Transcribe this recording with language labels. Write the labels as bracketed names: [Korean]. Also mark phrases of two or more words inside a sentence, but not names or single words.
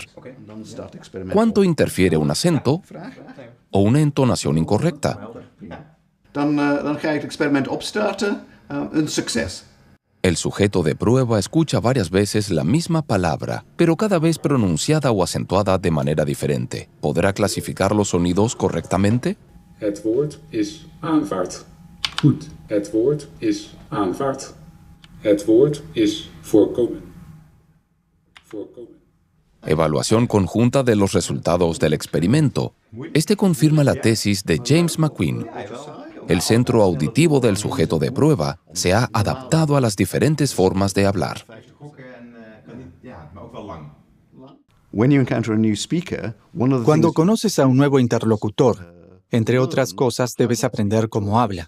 [Spanish] ¿Cuánto interfiere un acento o una entonación incorrecta? El sujeto de prueba escucha varias veces la misma palabra, pero cada vez pronunciada o acentuada de manera diferente. ¿Podrá clasificar los sonidos correctamente? [Dutch] Het woord is aanvaard. Goed. Het woord is aanvaard. Het woord is voorkomen. Voorkomen. [Spanish] Evaluación conjunta de los resultados del experimento. Este confirma la tesis de James McQueen. El centro auditivo del sujeto de prueba se ha adaptado a las diferentes formas de hablar. Cuando conoces a un nuevo interlocutor, Entre otras cosas, debes aprender cómo habla.